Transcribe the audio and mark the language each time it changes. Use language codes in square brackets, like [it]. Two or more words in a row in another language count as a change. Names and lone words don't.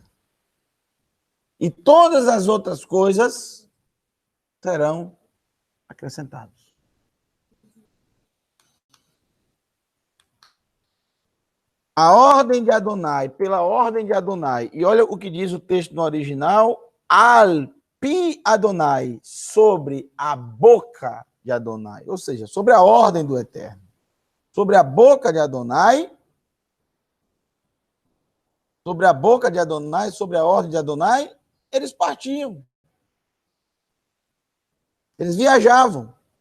[pt] E todas as outras coisas serão acrescentadas. A ordem de Adonai, pela ordem de Adonai, e olha o que diz o texto no original, [he] על פי אדני, [pt] sobre a boca de Adonai, ou seja, sobre a ordem do Eterno. Sobre a boca de Adonai, sobre a boca de Adonai, sobre a ordem de Adonai, eles partiam. Eles viajavam.